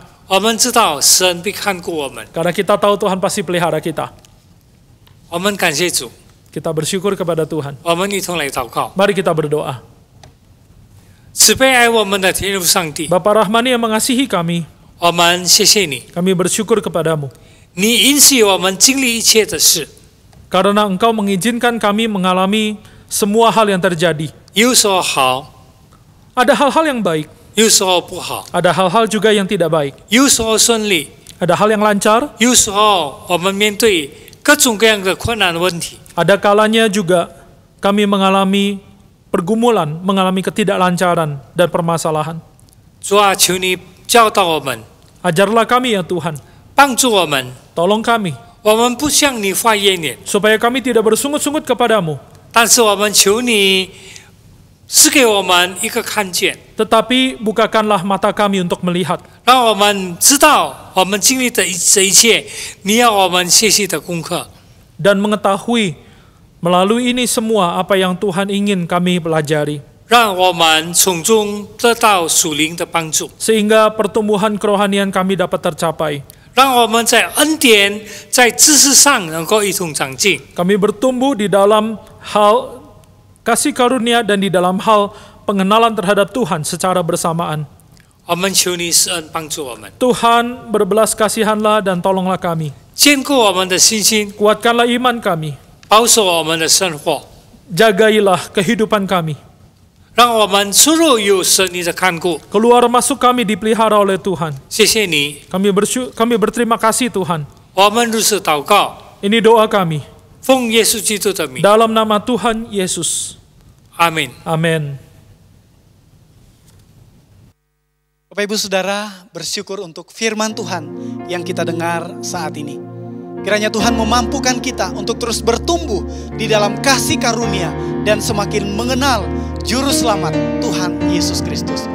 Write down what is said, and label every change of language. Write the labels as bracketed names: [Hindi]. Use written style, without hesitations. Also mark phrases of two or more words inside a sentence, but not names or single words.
[Chinese] 我们知道神必看顾我们， [Indonesian] Karena kita tahu Tuhan pasti pelihara kita. [Chinese] 我们感谢主， [Indonesian] Kita bersyukur kepada Tuhan. [Chinese] 我们一同来祷告。 [Indonesian] Mari kita berdoa. [Chinese] 慈悲爱我们的天父上帝， [Indonesian] Bapa Rahmani yang mengasihi kami, [Chinese] 我们谢谢你， [Indonesian] kami bersyukur kepadamu. [Chinese] 你允许我们经历一切的事， [Indonesian] Karena Engkau mengizinkan kami mengalami semua hal yang terjadi. [Chinese] 有时候好， [Indonesian] Ada hal-hal yang baik, [Chinese] 有时候不好， [Indonesian] ada hal-hal juga yang tidak baik. [Chinese] 有时候顺利， [Indonesian] Ada hal yang lancar, [Chinese] 有时候我们面对各种各样的困难的问题。 [Indonesian] ada kalanya juga kami mengalami pergumulan, mengalami ketidaklancaran dan permasalahan. [Chinese] 主啊，求你教导我们， [Indonesian] Ajarlah kami ya Tuhan, [Chinese] 帮助我们， [Indonesian] tolong kami, [Chinese] 我们不向你发怨言， [Indonesian] supaya kami tidak bersungut-sungut kepadamu, [Chinese] 但是我们求你赐给我们一个看见， [Indonesian] tetapi bukakanlah mata kami untuk melihat, [Chinese] 让我们知道我们经历的这一切，你要我们学习的功课。 [Indonesian] dan mengetahui melalui ini semua apa yang Tuhan ingin kami pelajari, [Chinese] 让我们从中得到属灵的帮助， [Indonesian] sehingga pertumbuhan kerohanian kami dapat tercapai. [Chinese] 让我们在恩典、在知识上能够一同长进。 [Indonesian] Kami bertumbuh di dalam hal kasih karunia dan di dalam hal pengenalan terhadap Tuhan secara bersamaan. [Chinese] 我们求你施恩帮助我们， [Indonesian] Tuhan, berbelas kasihanlah dan tolonglah kami. [Chinese] 坚固我们的信心， [Indonesian] Kuatkanlah iman kami. [Chinese] 保守我们的生活， [Indonesian] Jagailah kehidupan kami. [Chinese] 让我们出入有神你的看顾。 [Indonesian] Keluar masuk kami dipelihara oleh Tuhan. [Chinese] 谢谢你， [Indonesian] Kami berterima kasih Tuhan. [Chinese] 我们如此祷告， [Indonesian] Ini doa kami. [Chinese] 奉耶稣基督的名， [Indonesian] Dalam nama Tuhan Yesus. [Chinese] 阿门。 [Indonesian] Amin. Bapak Ibu Saudara, bersyukur untuk firman Tuhan yang kita dengar saat ini. Kiranya Tuhan memampukan kita untuk terus bertumbuh di dalam kasih karunia dan semakin mengenal Juru Selamat Tuhan Yesus Kristus.